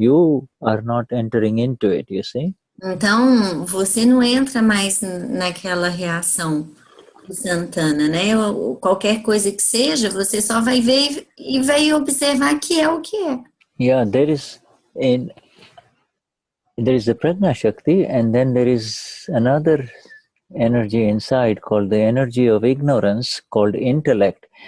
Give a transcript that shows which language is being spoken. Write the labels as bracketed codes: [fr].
[en] You are not entering into it, you see? [pt] Então, você não entra mais naquela reação do Santana, né? Qualquer coisa que seja, você só vai ver e vai observar que é o que é. [en] Yeah, there is the Prajna Shakti, and then there is another energy inside called the energy of ignorance, called intellect.